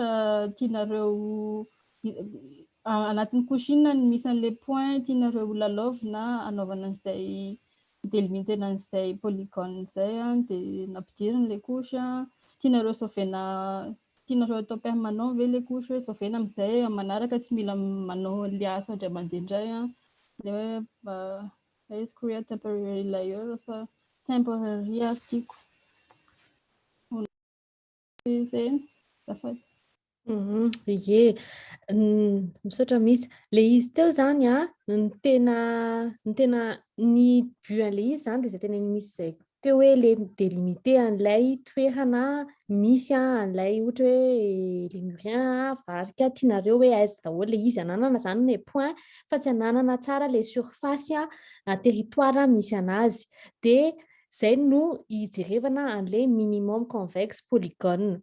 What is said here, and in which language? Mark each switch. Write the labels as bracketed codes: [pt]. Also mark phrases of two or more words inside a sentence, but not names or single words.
[mg] tianareo anatin'ny couche inona ny misy an'le point tianareo lalaovina anaovana an'izay delimiter an'izay polygone zay de nampidiriny le couche tianareo sauvena, tianareo atao permanent ve le couche hoe sauvena amin'izay manaraka tsy mila manao le asa indray mandeha indray le hoe [en] is create temporary layer [mg] sa [en] temporary article. [mg] Ye, misaotra misy le izy teo zany ny tena ny buan'le izy zany de zay tena misy zay teo hoe le delimiter an'ilay toerana misy an'ilay ohatra hoe lemurien varika tianareo hoe aiza daholo le izy ananana zany le point, fa tsy ananana tsara le [fr] surface territoire [mg] misy anazy, de zay no ijerevana an'le [en] minimum convex [mg] polygone.